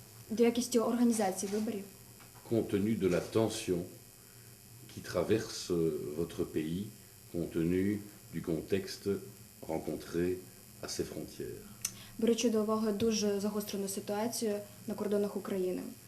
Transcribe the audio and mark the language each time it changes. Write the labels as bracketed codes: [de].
[uk] до якості організації виборів, [fr] compte tenu de la tension qui traverse votre pays, compte tenu du contexte rencontré à ses frontières. [uk] беручи до уваги дуже загострену ситуацію на кордонах України.